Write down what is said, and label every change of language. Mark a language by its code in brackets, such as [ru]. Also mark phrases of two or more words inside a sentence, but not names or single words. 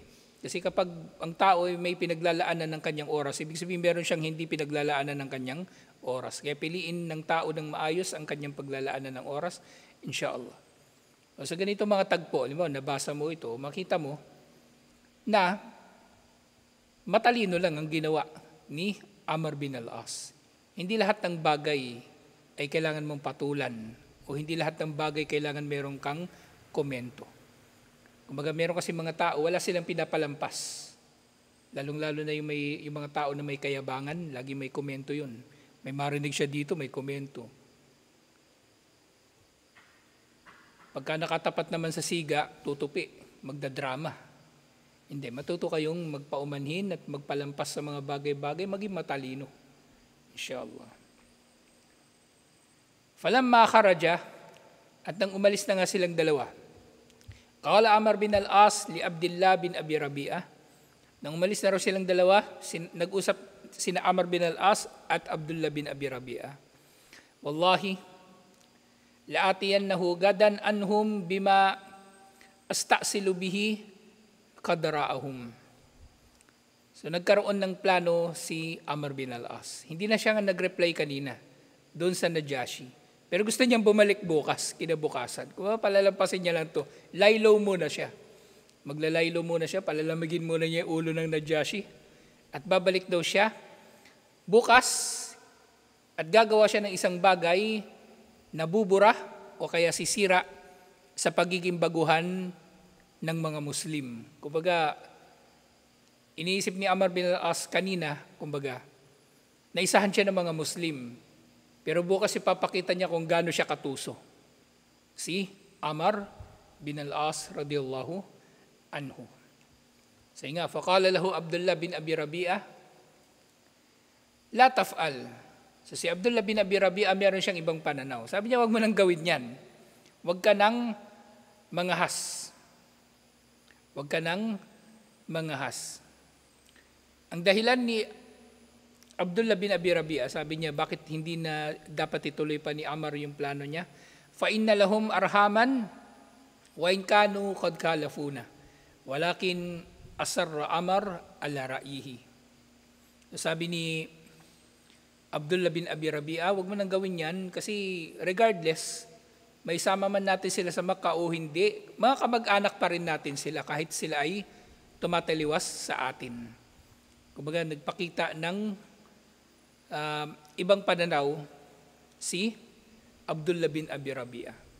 [tl] Kasi kapag ang tao ay may pinaglalaanan ng kanyang oras, ibig sabihin meron siyang hindi pinaglalaanan ng kanyang oras. Kaya piliin ng tao ng maayos ang kanyang paglalaanan ng oras, insyaAllah. O sa ganito mga tagpo, nabasa mo ito, makita mo na matalino lang ang ginawa ni Amr bin al-As. Hindi lahat ng bagay ay kailangan mong patulan o hindi lahat ng bagay kailangan meron kang komento. Kumbaga meron kasi mga tao, wala silang pinapalampas. Lalong-lalo na yung mga tao na may kayabangan, lagi may komento yun. May marinig siya dito, may komento. Pagka nakatapat naman sa siga, tutupi, magdadrama. Hindi, matuto kayong magpaumanhin at magpalampas sa mga bagay-bagay, maging matalino. [ar] إن شاء الله فلما خرج, [tl] at nang umalis na nga silang dalawa, [ar] قال عمرو بن العاص لعبد الله بن أبي ربيعة, [tl] nang umalis na raw silang dalawa, nag-usap sina Amr bin al-As at Abdullah bin Abi Rabi'ah. [ar] والله لآتينه غدا عنهم بما أستأصل به خضراءهم. [tl] So nagkaroon ng plano si Amr bin al-As. Hindi na siya nga nag-reply kanina doon sa Najashi. Pero gusto niyang bumalik bukas, kinabukasan. Kung palalampasin niya lang to, laylo muna siya. Maglalaylo muna siya, palalamigin muna niya yung ulo ng Najashi. At babalik daw siya bukas at gagawa siya ng isang bagay na bubura o kaya sisira sa pagiging baguhan ng mga Muslim. Kumbaga, iniisip ni Amr bin al-As kanina, kumbaga, naisahan siya ng mga Muslim. Pero bukas ipapakita niya kung gaano siya katuso. Si Amr bin al-As [ar] رضي الله عنه. [tl] Say nga, [ar] فقال له عبد الله بن أبي ربيعة لا تفعل. [tl] So si Abdullah bin Abi Rabi'ah meron siyang ibang pananaw. Sabi niya, wag mo nang gawin yan. Wag ka nang mangahas. Wag ka nang mangahas. Ang dahilan ni Abdullah bin Abi Rabi'ah, sabi niya, bakit hindi na dapat ituloy pa ni Amr yung plano niya? [ar] فإن لهم أرحاما وإن كانوا قد خالفونا. ولكن أصر عمرو على رأيه. [tl] Sabi ni Abdullah bin Abi Rabi'ah, wag mo nang gawin yan kasi regardless, may sama man natin sila sa Makkah o hindi, mga kamag-anak pa rin natin sila kahit sila ay tumataliwas sa atin. Kumbaga nagpakita ng ibang pananaw si Abdullah bin Abi Rabi'ah.